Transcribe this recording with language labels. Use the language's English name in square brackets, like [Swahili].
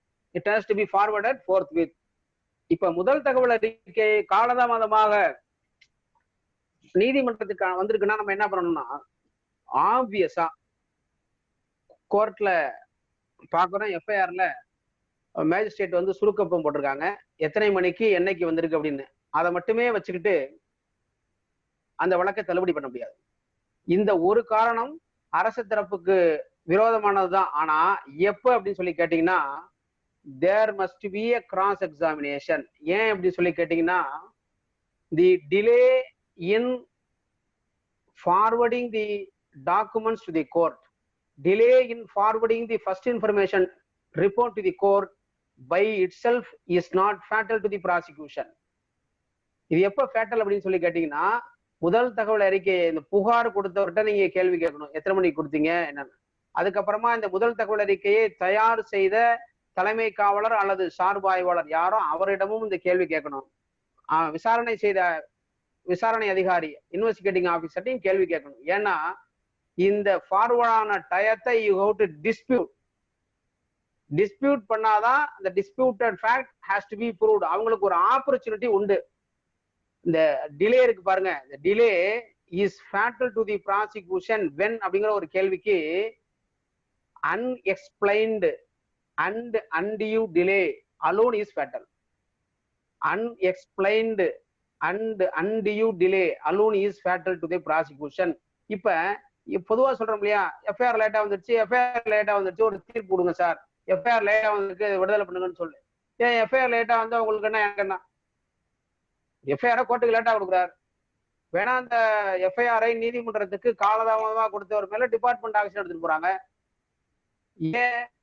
[English] It has to be forwarded forthwith. [Tamil] இப்ப முதல் தகவல் அறிக்கை காலதாமதமாக நீதிமன்றத்துக்கு வந்திருக்குன்னா நம்ம என்ன பண்ணணும்னா, ஆப்வியஸா கோர்ட்ல பாக்குறோம், எஃப்ஐஆர்ல மேஜிஸ்ட்ரேட் சுருக்கப்பம் போட்டிருக்காங்க, எத்தனை மணிக்கு என்னைக்கு வந்திருக்கு அப்படின்னு. அதை மட்டுமே வச்சுக்கிட்டு அந்த வழக்கை தள்ளுபடி பண்ண முடியாது. இந்த ஒரு காரணம் அரசு தரப்புக்கு விரோதமானதுதான். ஆனா எப்ப அப்படின்னு சொல்லி கேட்டீங்கன்னா, [English] There must be a cross examination. [Tamil] ஏன் அப்படின்னு சொல்லி கேட்டீங்கன்னா, [English] The delay in forwarding the documents to the court, delay in forwarding the first information report to the court by itself is not fatal to the prosecution. [Tamil] இது எப்ப fatal அப்படின்னு சொல்லி கேட்டீங்கன்னா, முதல் தகவல் அறிக்கை இந்த புகார் கொடுத்தவர்கிட்ட நீங்க கேள்வி கேட்கணும், எத்தனை மணிக்கு கொடுத்தீங்க என்னன்னு. அதுக்கப்புறமா இந்த முதல் தகவல் அறிக்கையை தயார் செய்த தலைமை காவலர் அல்லது சார்பு ஆய்வாளர் யாரோ அவரிடமும் இந்த கேள்வி கேட்கணும். விசாரணை செய்த விசாரணை அதிகாரி இன்வெஸ்டிகேட்டிங் ஆபீசர்ட்டையும் கேள்வி கேட்கணும். ஏன்னா இந்த ஃபார்வர்டான டயத்தை [English] you have to dispute [Tamil] பண்ணாதான் அந்த [English] Disputed fact has to be proved. [Tamil] அவங்களுக்கு ஒரு ஆப்பர்ச்சுனிட்டி உண்டு. இந்த டிலே இருக்கு பாருங்க, இந்த delay [English] is fatal to the prosecution when [Tamil] அப்படிங்கிற ஒரு கேள்விக்கு [English] Unexplained and undue delay alone is fatal. unexplained and undue delay alone is fatal to the prosecution. [Tamil] இப்ப பொதுவா சொல்றோம் இல்லையா, எஃப்ஐஆர் லேட்டா வந்துருச்சு, எஃப்ஐஆர் லேட்டா வந்துருச்சு, ஒரு தீர்ப்பு கொடுங்க சார், எஃப்ஐஆர் லேட்டா வந்துருக்கு, விடுதலை பண்ணுங்கன்னு சொல்லு. ஏன் எஃப்ஐஆர் லேட்டா வந்தா உங்களுக்கு என்ன, எனக்கு என்ன? எஃப்ஐஆர் கோர்ட்டுக்கு லேட்டா கொடுக்குறாரு, வேணா அந்த எஃப்ஐஆரை நீதிமன்றத்துக்கு காலதாமதமா கொடுத்தவர் மேல டிபார்ட்மெண்ட் ஆக்ஷன் எடுத்துட்டு போறாங்க. ஏன்?